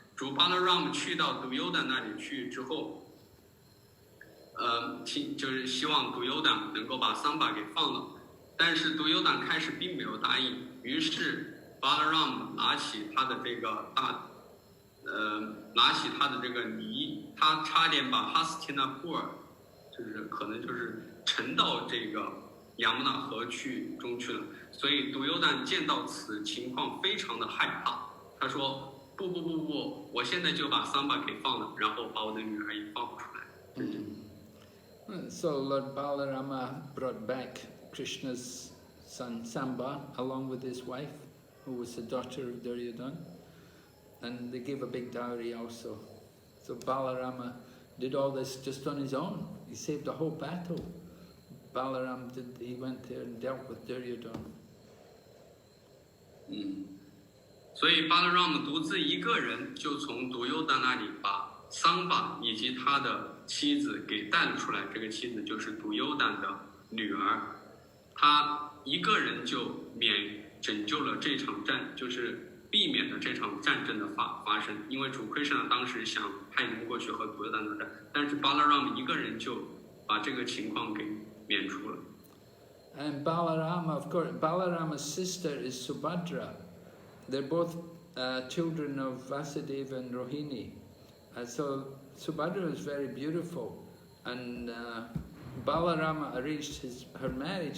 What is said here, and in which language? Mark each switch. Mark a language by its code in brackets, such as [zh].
[zh] 主巴拉 Ram 去到独优丹那里去之后，就是希望独优丹能够把桑巴给放了，但是独优丹开始并没有答应，于是巴拉 Ram 拿起他的这个泥，他差点把哈斯提纳布尔，就是可能就是沉到这个雅穆纳河中去了。所以独优丹见到此情况非常的害怕，他说不，我现在就把桑巴给放了，然后把我的女儿也放出来。 [en] So Lord Balarama brought back Krishna's son Samba along with his wife, who was the daughter of Duryodhana, and they gave a big dowry also. So Balarama did all this just on his own. He saved the whole battle. Balaram he went there and dealt with Duryodhana. [zh] 所以巴拉 Ram 独自一个人就从独优丹那里把桑巴以及他的妻子给带了出来，这个妻子就是独优丹的女儿，他一个人就拯救了这场战，就是避免了这场战争的发生。因为主 Krishna 当时想派人过去和独优丹作战，但是巴拉 Ram 一个人就把这个情况给免除了。 [en] And Balarama, of course, Balarama's sister is Subhadra. They're both children of Vasudeva and Rohini. So Subhadra is very beautiful, and Balarama arranged her marriage.